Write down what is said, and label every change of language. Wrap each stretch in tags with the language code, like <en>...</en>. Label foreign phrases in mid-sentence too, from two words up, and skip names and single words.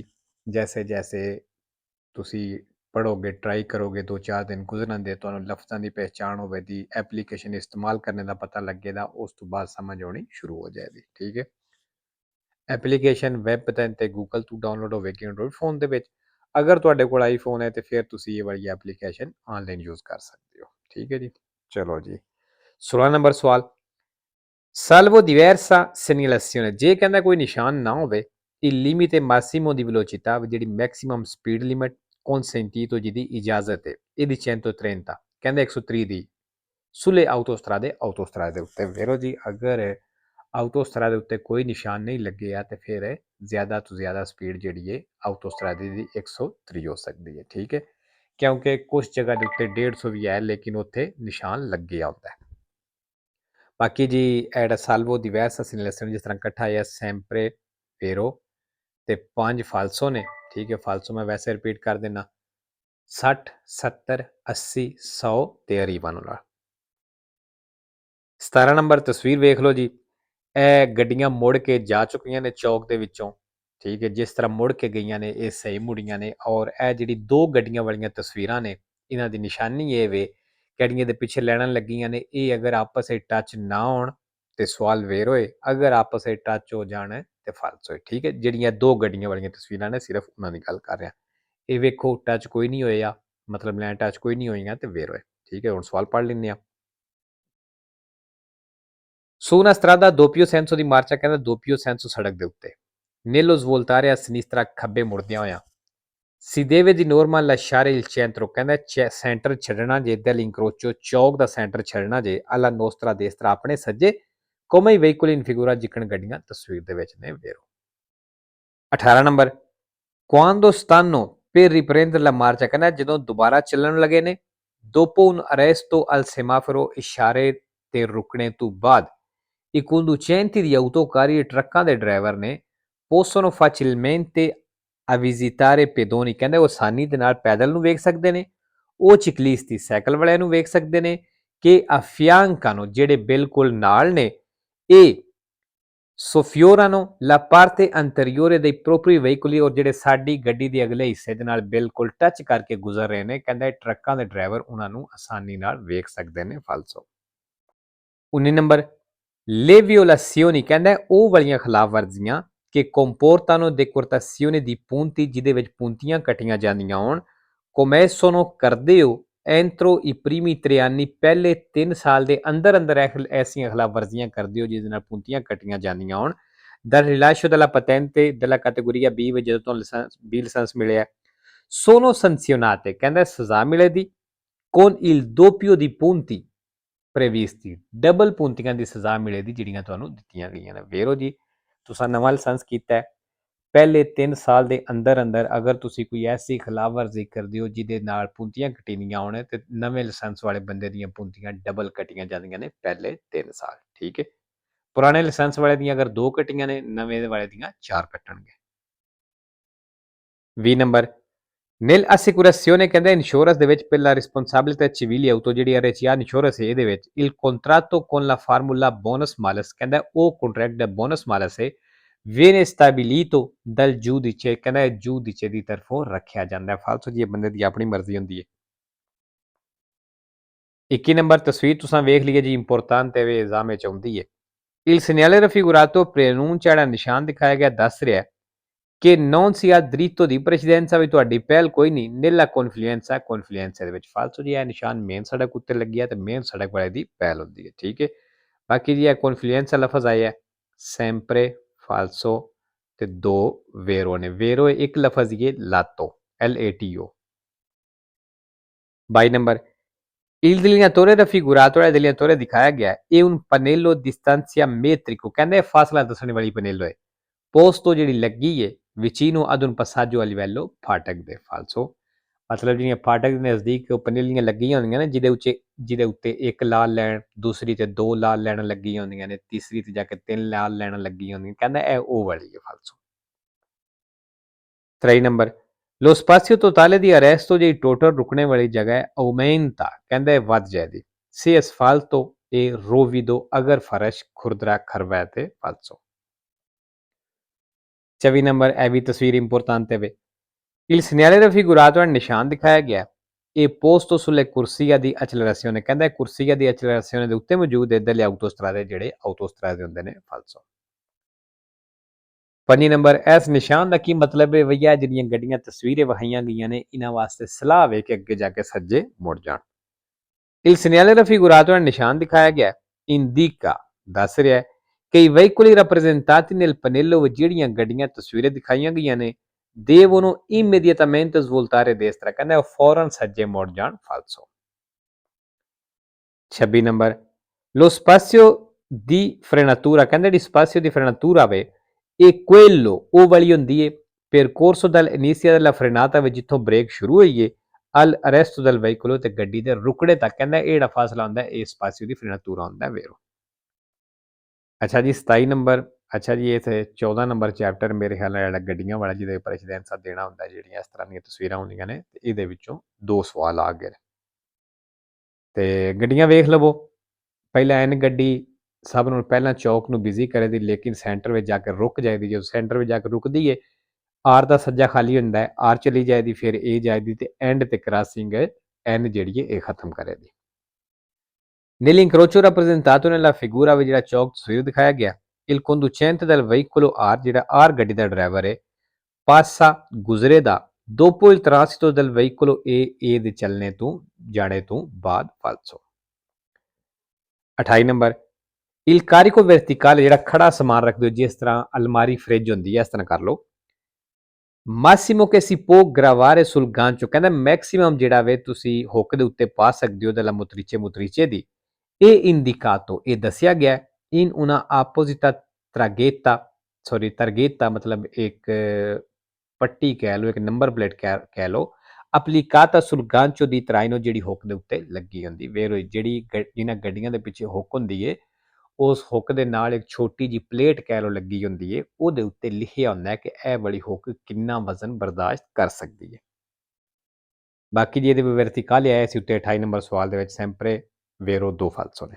<pa>ਜੈਸੇ ਜੈਸੇ ਤੁਸੀਂ ਪੜ੍ਹੋਗੇ ਟਰਾਈ ਕਰੋਗੇ 2-4 ਦਿਨ ਗੁਜ਼ਰਨ ਦੇ ਤੁਹਾਨੂੰ ਲਫ਼ਜ਼ਾਂ ਦੀ ਪਹਿਚਾਣ ਹੋਵੇ ਦੀ ਐਪਲੀਕੇਸ਼ਨ ਇਸਤੇਮਾਲ ਕਰਨੇ ਦਾ ਪਤਾ ਲੱਗੇਗਾ ਉਸ ਤੋਂ ਬਾਅਦ ਸਮਝ ਆਉਣੀ ਸ਼ੁਰੂ ਹੋ ਜਾਏਗੀ। ਠੀਕ ਹੈ। ਐਪਲੀਕੇਸ਼ਨ ਵੈਬ ਤੇ ਗੂਗਲ ਤੋਂ ਡਾਊਨਲੋਡ ਹੋਵੇਗੀ ਐਂਡਰੋਇਡ ਫੋਨ ਦੇ ਵਿੱਚ। ਅਗਰ ਤੁਹਾਡੇ ਕੋਲ ਆਈਫੋਨ ਹੈ ਤੇ ਫਿਰ ਤੁਸੀਂ ਇਹ ਵਾਲੀ ਐਪਲੀਕੇਸ਼ਨ</pa> <en>online use</en> <pa>ਕਰ ਸਕਦੇ ਹੋ। ਠੀਕ ਹੈ ਜੀ। ਚਲੋ ਜੀ 16 ਨੰਬਰ ਸਵਾਲ।</pa> <it>Salvo diversa segnalazione,</it> <pa>ਜੇ ਕਹਿੰਦਾ ਕੋਈ ਨਿਸ਼ਾਨ ਨਾ ਹੋਵੇ</pa> <it>il limite massimo di velocità</it> <pa>ਜਿਹੜੀ</pa> <en>maximum speed limit</en> <pa>consentito ਜਿਹਦੀ ਇਜਾਜ਼ਤ ਹੈ ਇਹਦੀ 130 ਕਹਿੰਦਾ 130 ਦੀ</pa> <it>sulle autostrade</it> <pa>ਦੇ ਉੱਤੇ ਵੇਰੋ ਜੀ ਅਗਰ ਆਊਟੋਸਟਰਾਦੇ ਉੱਤੇ ਕੋਈ ਨਿਸ਼ਾਨ ਨਹੀਂ ਲੱਗਿਆ ਤੇ ਫਿਰ ਜ਼ਿਆਦਾ ਤੋਂ ਜ਼ਿਆਦਾ ਸਪੀਡ ਜਿਹੜੀ ਹੈ ਆਊਟੋਸਟਰਾਦੇ ਦੀ 130 ਹੋ ਸਕਦੀ ਹੈ। ਠੀਕ ਹੈ ਕਿਉਂਕਿ ਕੁਝ ਜਗ੍ਹਾ ਦੇ ਉੱਤੇ 150 ਵੀ ਹੈ ਲੇਕਿਨ ਉੱਥੇ ਨਿਸ਼ਾਨ ਲੱਗਿਆ ਹੁੰਦਾ ਹੈ। ਬਾਕੀ ਜੀ</pa> <it>ed salvo diversa segnalazione</it> <pa>ਜਿਸ ਤਰ੍ਹਾਂ ਇਕੱਠਾ ਹੈ</pa> <it>sempre vero</it> <pa>ਤੇ 5 ਫਾਲਸੋ ਨੇ। ਠੀਕ ਹੈ ਫਾਲਸੋ ਮੈਂ ਵੈਸੇ ਰਿਪੀਟ ਕਰ ਦੇਣਾ 60 70 80 100 ਤੇ ਅਰੀਬਨ ਵਾਲਾ। 17 ਨੰਬਰ ਤਸਵੀਰ ਵੇਖ ਲਓ ਜੀ। ਇਹ ਗੱਡੀਆਂ ਮੁੜ ਕੇ ਜਾ ਚੁੱਕੀਆਂ ਨੇ ਚੌਕ ਦੇ ਵਿੱਚੋਂ। ਠੀਕ ਹੈ ਜਿਸ ਤਰ੍ਹਾਂ ਮੁੜ ਕੇ ਗਈਆਂ ਨੇ ਇਹ ਸਹੀ ਮੁੜੀਆਂ ਨੇ ਔਰ ਇਹ ਜਿਹੜੀ ਦੋ ਗੱਡੀਆਂ ਵਾਲੀਆਂ ਤਸਵੀਰਾਂ ਨੇ ਇਹਨਾਂ ਦੀ ਨਿਸ਼ਾਨੀ ਇਹ ਵੇ ਗੱਡੀਆਂ ਦੇ ਪਿੱਛੇ ਲੈਣਾਂ ਲੱਗੀਆਂ ਨੇ ਇਹ ਅਗਰ ਆਪਸ ਵਿੱਚ ਟੱਚ ਨਾ ਹੋਣ ਤੇ ਸਵਾਲ ਵੇਰ ਹੋਏ ਅਗਰ ਆਪਸ ਵਿੱਚ ਟੱਚ ਹੋ ਜਾਣ ਤੇ ਫਾਲਸ ਹੋਏ। ਠੀਕ ਹੈ ਜਿਹੜੀਆਂ ਦੋ ਗੱਡੀਆਂ ਵਾਲੀਆਂ ਤਸਵੀਰਾਂ ਨੇ ਸਿਰਫ ਉਹਨਾਂ ਦੀ ਗੱਲ ਕਰ ਰਿਹਾ। ਇਹ ਵੇਖੋ ਟੱਚ ਕੋਈ ਨਹੀਂ ਹੋਇਆ ਮਤਲਬ ਲੈਣ ਟੱਚ ਕੋਈ ਨਹੀਂ ਹੋਈਆਂ ਤੇ ਵੇਰ ਹੋਏ। ਠੀਕ ਹੈ ਹੁਣ ਸਵਾਲ ਪੜ੍ਹ ਲੈਂਦੇ ਆ।</pa> <it>Su una strada a doppio senso di marcia</it> <pa>ਕਹਿੰਦਾ</pa> <it>doppio senso</it> <pa>ਸੜਕ ਦੇ ਉੱਤੇ</pa> <it>nello svoltare a sinistra</it> <pa>ਖੱਬੇ ਮੁੜਦਿਆਂ ਹੋਇਆਂ</pa> <it>si deve di norma lasciare il centro</it> <pa>ਕਹਿੰਦਾ ਸੈਂਟਰ ਛੱਡਣਾ ਜੇ dell'incrocio ਚੌਕ ਦਾ ਸੈਂਟਰ ਛੱਡਣਾ ਜੇ</pa> <it>alla nostra destra</it> <pa>ਆਪਣੇ ਸੱਜੇ</pa> <it>come i veicoli in figura</it> <pa>ਜਿੱਕਣ ਗੱਡੀਆਂ ਤਸਵੀਰ ਦੇ ਵਿੱਚ ਨੇ ਵੇਰੋ। 18 ਨੰਬਰ</pa> <it>quando stanno per riprendere la marcia</it> <pa>ਕਹਿੰਦਾ ਜਦੋਂ ਦੁਬਾਰਾ ਚੱਲਣ ਲੱਗੇ ਨੇ</pa> <it>dopo un arresto al semaforo</it> <pa>ਇਸ਼ਾਰੇ ਤੇ ਰੁਕਣੇ ਤੋਂ ਬਾਅਦ</pa> <it>i conducenti di autocarri e</it> <pa>ਟਰੱਕਾਂ ਦੇ ਡਰਾਈਵਰ ਨੇ</pa> <it>possono facilmente a visitare pedoni</it> <pa>ਕਹਿੰਦੇ ਉਹ ਆਸਾਨੀ ਦੇ ਨਾਲ ਪੈਦਲ ਨੂੰ ਵੇਖ ਸਕਦੇ ਨੇ ਉਹ ciclisti ਸਾਈਕਲ ਵਾਲਿਆਂ ਨੂੰ ਵੇਖ ਸਕਦੇ ਨੇ ਕਿ affiancano ਜਿਹੜੇ ਬਿਲਕੁਲ ਨਾਲ ਨੇ ਇਹ</pa> <it>soffiorano la parte anteriore dei propri veicoli</it> <pa>ਔਰ ਜਿਹੜੇ ਸਾਡੀ ਗੱਡੀ ਦੇ ਅਗਲੇ ਹਿੱਸੇ ਦੇ ਨਾਲ ਬਿਲਕੁਲ ਟੱਚ ਕਰਕੇ ਗੁਜ਼ਰ ਰਹੇ ਨੇ ਕਹਿੰਦਾ ਟਰੱਕਾਂ ਦੇ ਡਰਾਈਵਰ ਉਹਨਾਂ ਨੂੰ ਆਸਾਨੀ ਨਾਲ ਵੇਖ ਸਕਦੇ ਨੇ ਫਾਲਸੋ। 19 ਨੰਬਰ</pa> <it>Le violazioni</it> <pa>ਕਹਿੰਦਾ ਉਹ ਵਾਲੀਆਂ ਖਿਲਾਫ ਵਰਜ਼ੀਆਂ ਕਿ</pa> <it>comportano decurtazione di punti</it> <pa>ਜਿਹਦੇ ਵਿੱਚ punਤੀਆਂ ਕੱਟੀਆਂ ਜਾਂਦੀਆਂ ਹੋਣ comessono ਕਰਦੇ ਹੋ</pa> <it>entro i primi 3 anni</it> <pa>ਪਹਿਲੇ 3 ਸਾਲ ਦੇ ਅੰਦਰ ਅੰਦਰ ਐਸੀਆਂ ਖਿਲਾਫ ਵਰਜ਼ੀਆਂ ਕਰਦੇ ਹੋ ਜਿਹਦੇ ਨਾਲ punਤੀਆਂ ਕੱਟੀਆਂ ਜਾਂਦੀਆਂ ਹੋਣ</pa> <it>dal rilascio della patente della categoria B</it> <pa>ਵਿੱਚ ਜਦੋਂ ਤੁਹਾਨੂੰ B ਲਾਇਸੈਂਸ ਮਿਲਿਆ</pa> <it>sono sanzionate</it> <pa>ਕਹਿੰਦਾ ਸਜ਼ਾ ਮਿਲੇਗੀ</pa> <it>con il doppio di punti previsti</it> <pa>ਡਬਲ punਤੀਆਂ ਦੀ ਸਜ਼ਾ ਮਿਲੇਗੀ ਜਿਹੜੀਆਂ ਤੁਹਾਨੂੰ ਦਿੱਤੀਆਂ ਗਈਆਂ ਨੇ। ਵੇਰੋ ਜੀ ਤੁਸੀਂ ਨਵਾਂ ਲਾਇਸੈਂਸ ਕੀਤਾ ਹੈ ਪਹਿਲੇ 3 ਸਾਲ ਦੇ ਅੰਦਰ ਅੰਦਰ ਅਗਰ ਤੁਸੀਂ ਕੋਈ ਐਸੀ ਖਿਲਾਫ ਵਰਜ਼ੀ ਕਰਦੇ ਹੋ ਜਿਹਦੇ ਨਾਲ punਤੀਆਂ ਕੱਟੀਆਂ ਹੋਣ ਤੇ ਨਵੇਂ ਲਾਇਸੈਂਸ ਵਾਲੇ ਬੰਦੇ ਦੀਆਂ punਤੀਆਂ ਡਬਲ ਕੱਟੀਆਂ ਜਾਂਦੀਆਂ ਨੇ ਪਹਿਲੇ 3 ਸਾਲ। ਠੀਕ ਹੈ ਪੁਰਾਣੇ ਲਾਇਸੈਂਸ ਵਾਲੇ ਦੀਆਂ ਅਗਰ 2 ਕੱਟੀਆਂ ਨੇ ਨਵੇਂ ਵਾਲੇ ਦੀਆਂ 4 ਕੱਟਣਗੇ। 20 ਨੰਬਰ nell'assicurazione ਕਹਿੰਦਾ ਇੰਸ਼ੋਰੈਂਸ ਦੇ ਵਿੱਚ ਪਹਿਲਾ ਰਿਸਪੌਂਸਿਬਿਲਿਟੀ</pa> <it>civile auto</it> <pa>ਜਿਹੜੀ RCA ਇੰਸ਼ੋਰੈਂਸ ਹੈ ਇਹਦੇ ਵਿੱਚ</pa> <it>il contratto con la formula bonus malus</it> <pa>ਕਹਿੰਦਾ ਉਹ ਕੰਟਰੈਕਟ ਦਾ</pa> <it>bonus malus</it> <pa>ਹੈ</pa> <it>viene stabilito dal giudice</it> <pa>ਕਹਿੰਦਾ giudice ਦੀ ਤਰਫੋਂ ਰੱਖਿਆ ਜਾਂਦਾ ਹੈ ਫਾਲਤੂ ਜੀ ਬੰਦੇ ਦੀ ਆਪਣੀ ਮਰਜ਼ੀ ਹੁੰਦੀ ਹੈ। 21 ਨੰਬਰ ਤਸਵੀਰ ਤੁਸੀਂ ਵੇਖ ਲਈਏ ਜੀ ਇੰਪੋਰਟੈਂਟ ਹੈ ਵੇ ਐਗਜ਼ਾਮ ਵਿੱਚ ਆਉਂਦੀ ਹੈ</pa> <it>il segnale raffigurato preannuncia</it> <pa>ਜਿਹੜਾ ਨਿਸ਼ਾਨ ਦਿਖਾਇਆ ਗਿਆ ਦੱਸ ਰਿਹਾ ਕਿ</pa> <it>non si ha diritto di precedenza</it> <pa>ਵੀ ਤੁਹਾਡੀ ਪਹਿਲ ਕੋਈ ਨਹੀਂ</pa> <it>nella confluenza confluenza</it> <pa>ਦੇ ਵਿੱਚ ਫਾਲਤੂ ਜੀ ਇਹ ਨਿਸ਼ਾਨ ਮੇਨ ਸੜਕ ਉੱਤੇ ਲੱਗਿਆ ਤੇ ਮੇਨ ਸੜਕ ਵਾਲੇ ਦੀ ਪਹਿਲ ਹੁੰਦੀ ਹੈ। ਠੀਕ ਹੈ ਬਾਕੀ ਜੀ ਇਹ confluenza ਲਫ਼ਜ਼ ਆਇਆ</pa> <it>sempre falso</it> <pa>ਤੇ ਦੋ ਵੇਰੋ ਨੇ ਵੇਰੋ ਇੱਕ ਲਫ਼ਜ਼ ਇਹ ਲਾਤੋ LATO। 22 ਨੰਬਰ</pa> <it>il delineatore raffigurato</it> <pa>ਜਿਹੜਾ delineatore ਦਿਖਾਇਆ ਗਿਆ</pa> <it>è un pannello distanziametrico</it> <pa>ਕਹਿੰਦੇ ਫਾਸਲਾ ਦੱਸਣ ਵਾਲੀ ਪਨੇਲੋ ਹੈ posto ਜਿਹੜੀ ਲੱਗੀ ਹੈ</pa> <it>vicino ad un passaggio a livello</it> <pa>ਫਾਟਕ ਦੇ ਫਾਲਸੋ। ਮਤਲਬ ਜਿਹੜੀਆਂ ਫਾਟਕ ਦੇ ਨਜ਼ਦੀਕ ਉਹ ਪਨੀਲੀਆਂ ਲੱਗੀਆਂ ਹੁੰਦੀਆਂ ਨੇ ਜਿਹਦੇ ਉੱਤੇ ਇੱਕ ਲਾਲ ਲੈਣ, ਦੂਸਰੀ ਤੇ ਦੋ ਲਾਲ ਲੈਣ ਲੱਗੀਆਂ ਹੁੰਦੀਆਂ ਨੇ, ਤੀਸਰੀ ਤੇ ਜਾ ਕੇ ਤਿੰਨ ਲਾਲ ਲੈਣ ਲੱਗੀਆਂ ਹੁੰਦੀਆਂ, ਕਹਿੰਦਾ ਇਹ ਉਹ ਵਾਲੀ ਹੈ ਫਾਲਸੋ। 3 ਨੰਬਰ,</pa> <it>lo spazio totale di arresto</it> <pa>ਜਿਹੜੀ ਟੋਟਲ ਰੁਕਣੇ ਵਾਲੀ ਜਗ੍ਹਾ ਹੈ aumenta, ਕਹਿੰਦਾ ਇਹ ਵੱਧ ਜਾਏਗੀ,</pa> <it>se asfalto e rovido</it> <pa>ਅਗਰ ਫਰਸ਼ ਖੁਰਦਰਾ ਖਰਵਾ ਤੇ ਫਾਲਸੋ। 24 ਨੰਬਰ, ਇਹ ਵੀ ਤਸਵੀਰ ਇੰਪੋਰਟਾਂਤੇ ਵੇ,</pa> <it>il segnale raffigurato è</it> <pa>ਨਿਸ਼ਾਨ ਦਿਖਾਇਆ ਗਿਆ</pa> <it>e posto sulle corsia di accelerazione,</it> <pa>ਕਹਿੰਦਾ</pa> <it>corsia di accelerazione</it> <pa>ਦੇ ਉੱਤੇ ਮੌਜੂਦ ਇੱਧਰਲੇ ਆਟੋਸਟਰਾਦੇ ਜਿਹੜੇ ਆਟੋਸਟਰਾਦੇ ਹੁੰਦੇ ਨੇ ਫਾਲਸੋ। 5 ਨੰਬਰ, ਇਸ ਨਿਸ਼ਾਨ ਦਾ ਕੀ ਮਤਲਬ ਹੈ ਭਈਆ, ਜਿਹੜੀਆਂ ਗੱਡੀਆਂ ਤਸਵੀਰਾਂ ਵਿਖਾਈਆਂ ਗਈਆਂ ਨੇ ਇਹਨਾਂ ਵਾਸਤੇ ਸਲਾਹ ਵੇ ਕਿ ਅੱਗੇ ਜਾ ਕੇ ਸੱਜੇ ਮੁੜ ਜਾਣ।</pa> <it>il segnale raffigurato è</it> <pa>ਨਿਸ਼ਾਨ ਦਿਖਾਇਆ ਗਿਆ indica, ਦੱਸ ਰਿਹਾ ਕਿ</pa> <it>i veicoli rappresentati nel pannello</it> <pa>ਵਿੱਚ ਜਿਹੜੀਆਂ ਗੱਡੀਆਂ ਤਸਵੀਰਾਂ ਦਿਖਾਈਆਂ ਗਈਆਂ ਨੇ</pa> <it>devono immediatamente svoltare destra,</it> <pa>ਕਹਿੰਦਾ ਉਹ ਫੌਰਨ ਸੱਜੇ ਮੁੜ ਜਾਣ ਫਾਲਸੋ। 26 ਨੰਬਰ,</pa> <it>lo spazio di frenatura,</it> <pa>ਕਹਿੰਦਾ ਜਿਹੜੀ</pa> <it>spazio di frenatura</it> <pa>ਵੇ ਇਹ quello ਉਹ ਵਾਲੀ ਹੁੰਦੀ ਹੈ</pa> <it>percorso dall'inizio della frenata</it> <pa>ਵਿੱਚ ਜਿੱਥੋਂ ਬ੍ਰੇਕ ਸ਼ੁਰੂ ਹੋਈ ਹੈ</pa> <it>al arresto del veicolo</it> <pa>ਤੇ ਗੱਡੀ ਦੇ ਰੁਕੜੇ ਤੱਕ, ਕਹਿੰਦਾ ਇਹ ਜਿਹੜਾ ਫਾਸਲਾ ਹੁੰਦਾ ਹੈ ਇਹ</pa> <it>spazio di frenatura</it> <pa>ਹੁੰਦਾ ਵੇਰੋ। ਅੱਛਾ ਜੀ 27 ਨੰਬਰ, ਅੱਛਾ ਜੀ ਇਹ 14 ਨੰਬਰ ਚੈਪਟਰ ਮੇਰੇ ਖਿਆਲ ਨਾਲ ਜਿਹੜਾ ਗੱਡੀਆਂ ਵਾਲਾ ਜਿਹਦੇ ਉੱਪਰ ਅਸੀਂ ਆਨਸਰ ਦੇਣਾ ਹੁੰਦਾ ਜਿਹੜੀਆਂ ਇਸ ਤਰ੍ਹਾਂ ਦੀਆਂ ਤਸਵੀਰਾਂ ਹੁੰਦੀਆਂ ਨੇ ਤੇ ਇਹਦੇ ਵਿੱਚੋਂ 2 ਸਵਾਲ ਆ ਗਏ ਤੇ ਗੱਡੀਆਂ ਵੇਖ ਲਵੋ। ਪਹਿਲਾਂ ਐਨ ਗੱਡੀ ਸਭ ਨੂੰ ਪਹਿਲਾਂ ਚੌਕ ਨੂੰ ਬਿਜ਼ੀ ਕਰੇ ਦੀ, ਲੇਕਿਨ ਸੈਂਟਰ ਵਿੱਚ ਜਾ ਕੇ ਰੁਕ ਜਾਏਗੀ। ਜਦੋਂ ਸੈਂਟਰ ਵਿੱਚ ਜਾ ਕੇ ਰੁਕਦੀ ਹੈ ਆਰ ਦਾ ਸੱਜਾ ਖਾਲੀ ਹੁੰਦਾ ਹੈ, ਆਰ ਚਲੀ ਜਾਏਗੀ, ਫਿਰ ਏ ਜਾਏਗੀ ਤੇ ਐਂਡ ਤੇ ਕ੍ਰਾਸਿੰਗ ਐਨ ਜਿਹੜੀ ਹੈ ਇਹ ਖਤਮ ਕਰੇਗੀ।</pa> <it>Nell'incrocio rappresentato nella figura</it> <pa>ਵਿੱਚ ਜਿਹੜਾ ਚੌਕ ਤਸਵੀਰ ਦਿਖਾਇਆ ਗਿਆ</pa> <it>il conducente del veicolo R,</it> <pa>ਜਿਹੜਾ R ਗੱਡੀ ਦਾ ਡਰਾਈਵਰ ਹੈ, ਪਾਸਾ ਗੁਜ਼ਰੇਦਾ</pa> <it>dopo il transito del veicolo A</it> <pa>ਦੇ ਚੱਲਣੇ ਤੋਂ ਜਾਣੇ ਤੋਂ ਬਾਅਦ ਫਾਲਸੋ। 28 ਨੰਬਰ,</pa> <it>il carico verticale</it> <pa>ਜਿਹੜਾ ਖੜਾ ਸਮਾਨ ਰੱਖਦੇ ਹੋ ਜਿਸ ਤਰ੍ਹਾਂ ਅਲਮਾਰੀ ਫ੍ਰਿਜ ਹੁੰਦੀ ਹੈ ਇਸ ਤਰ੍ਹਾਂ ਕਰ ਲਓ।</pa> <it>massimo che si può gravare sul gancio,</it> <pa>ਕਹਿੰਦਾ ਮੈਕਸਿਮਮ ਜਿਹੜਾ ਵੇ ਤੁਸੀਂ ਹੁੱਕ ਦੇ ਉੱਤੇ ਪਾ ਸਕਦੇ ਹੋ</pa> <it>della motrice</it> <pa>ਦੀ ਇਹ indicato, ਇਹ ਦੱਸਿਆ ਗਿਆ</pa> <it>in una apposita targhetta</it> <pa>ਮਤਲਬ ਇੱਕ ਪੱਟੀ ਕਹਿ ਲਓ, ਇੱਕ ਨੰਬਰ ਪਲੇਟ ਕਹਿ ਲਓ</pa> <it>applicata sul gancio di traino,</it> <pa>ਜਿਹੜੀ ਹੁੱਕ ਦੇ ਉੱਤੇ ਲੱਗੀ ਹੁੰਦੀ ਵੇਰੋ, ਜਿਹੜੀ ਜਿਹਨਾਂ ਗੱਡੀਆਂ ਦੇ ਪਿੱਛੇ ਹੁੱਕ ਹੁੰਦੀ ਹੈ ਉਸ ਹੁੱਕ ਦੇ ਨਾਲ ਇੱਕ ਛੋਟੀ ਜਿਹੀ ਪਲੇਟ ਕਹਿ ਲਓ ਲੱਗੀ ਹੁੰਦੀ ਹੈ, ਉਹਦੇ ਉੱਤੇ ਲਿਖਿਆ ਹੁੰਦਾ ਹੈ ਕਿ ਇਹ ਵਾਲੀ ਹੁੱਕ ਕਿੰਨਾ ਵਜ਼ਨ ਬਰਦਾਸ਼ਤ ਕਰ ਸਕਦੀ ਹੈ। ਬਾਕੀ ਜੀ ਇਹਦੇ ਵਰਤੀਕਾਲੇ ਆਇਆ ਸੀ ਉੱਤੇ 28 ਨੰਬਰ ਸਵਾਲ ਦੇ ਵਿੱਚ</pa> <it>sempre vero</it> <pa>2 falso ਨੇ।</pa>